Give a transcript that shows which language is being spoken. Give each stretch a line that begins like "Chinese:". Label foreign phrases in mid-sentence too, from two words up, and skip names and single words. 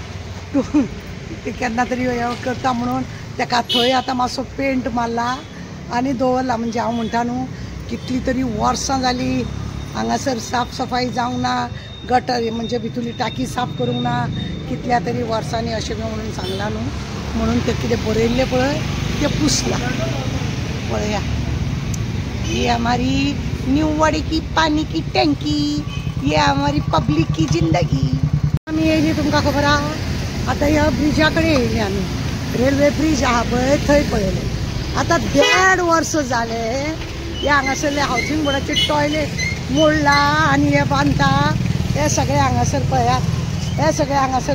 Konkani: ते केन्ना तरी हे करता म्हणून ताका थंय आतां मातसो पेंट मारला आनी दवरला म्हणजे हांव म्हणटा न्हू कितली तरी वर्सां जालीं हांगासर साफ सफाई जावंक ना गटर म्हणजे भितरली टाकी साफ करूंक ना कितल्या तरी वर्सांनी अशें म्हणून सांगला न्हू म्हणून ते कितें बरयल्लें पळय तें पुसला पळया
Hindi: ये हमारी न्यूवाड़ी की पानी की टंकी ये हमारी पब्लिक की जिंदगी
Konkani: आमी येयली तुमकां खबर आहा आतां ह्या ब्रिजा कडेन येयली आमी रेल्वे ब्रिज आहा पळय थंय पळयलें आतां 1.5 वर्स जाले हे हांगासरले हावजींग बोर्डाचे टॉयलेट मोडला आनी हे बांदता हे सगळे हांगासर पळयात हे सगळे हांगासर